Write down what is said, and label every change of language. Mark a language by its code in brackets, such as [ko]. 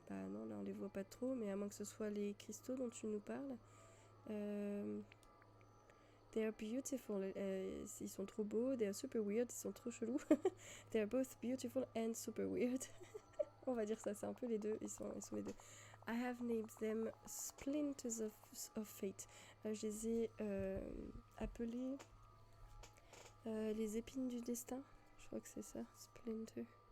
[fr] Bah non, là on les voit pas trop, mais à moins que ce soit les cristaux dont tu nous parles. [en] They are beautiful, [fr] ils sont trop beaux. [en] They are super weird, [fr] ils sont trop chelous. [en] They are both beautiful and super weird. [fr] On va dire ça, c'est un peu les deux, ils sont les deux. [en] I have named them Splinters of Fate. [fr] Je les ai appelés les épines du destin. Je crois que c'est ça, Splinter.